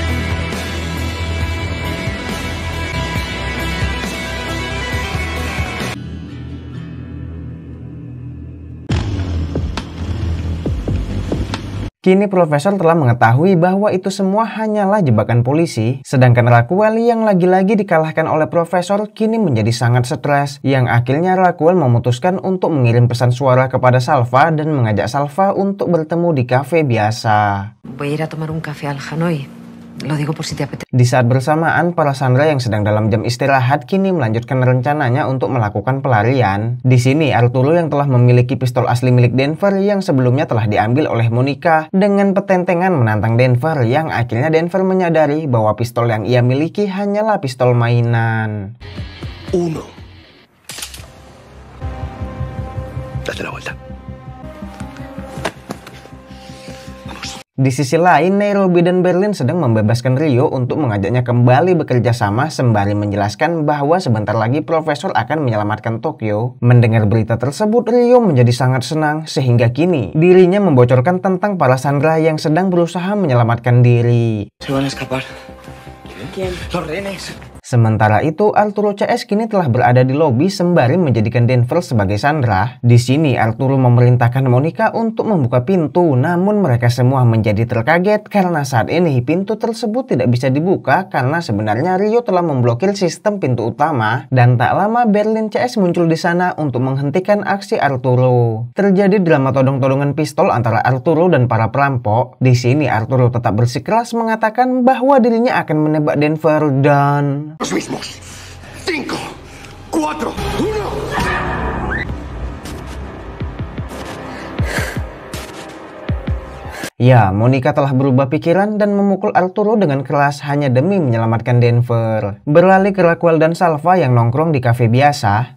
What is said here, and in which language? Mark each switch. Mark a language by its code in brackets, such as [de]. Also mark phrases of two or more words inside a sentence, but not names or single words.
[id] Kini Profesor telah mengetahui bahwa itu semua hanyalah jebakan polisi, sedangkan Raquel yang lagi-lagi dikalahkan oleh Profesor kini menjadi sangat stres, yang akhirnya Raquel memutuskan untuk mengirim pesan suara kepada Salva dan mengajak Salva untuk bertemu di kafe biasa. [es] Voy a ir a tomar un café al Hanoi. Lo digo por si te apetece. [id] Di saat bersamaan, para Sandra yang sedang dalam jam istirahat kini melanjutkan rencananya untuk melakukan pelarian. Di sini Arturo yang telah memiliki pistol asli milik Denver yang sebelumnya telah diambil oleh Monica dengan petentengan menantang Denver, yang akhirnya Denver menyadari bahwa pistol yang ia miliki hanyalah pistol mainan. [es] Date la vuelta. [id] Di sisi lain, Nairobi dan Berlin sedang membebaskan Rio untuk mengajaknya kembali bekerja sama sembari menjelaskan bahwa sebentar lagi Profesor akan menyelamatkan Tokyo. Mendengar berita tersebut, Rio menjadi sangat senang sehingga kini dirinya membocorkan tentang para Sandra yang sedang berusaha menyelamatkan diri. [es] Se van a escapar. ¿Quién? Los rehenes. [id] Sementara itu, Arturo CS kini telah berada di lobi sembari menjadikan Denver sebagai Sandra. Di sini, Arturo memerintahkan Monica untuk membuka pintu, namun mereka semua menjadi terkaget karena saat ini pintu tersebut tidak bisa dibuka karena sebenarnya Rio telah memblokir sistem pintu utama. Dan tak lama Berlin CS muncul di sana untuk menghentikan aksi Arturo. Terjadi drama todong-todongan pistol antara Arturo dan para perampok. Di sini Arturo tetap bersikeras mengatakan bahwa dirinya akan menembak Denver dan... [es] Los mismos. 5, 4, 1. [id] Ya, Monica telah berubah pikiran dan memukul Arturo dengan keras hanya demi menyelamatkan Denver. Beralih ke Raquel dan Salva yang nongkrong di kafe biasa.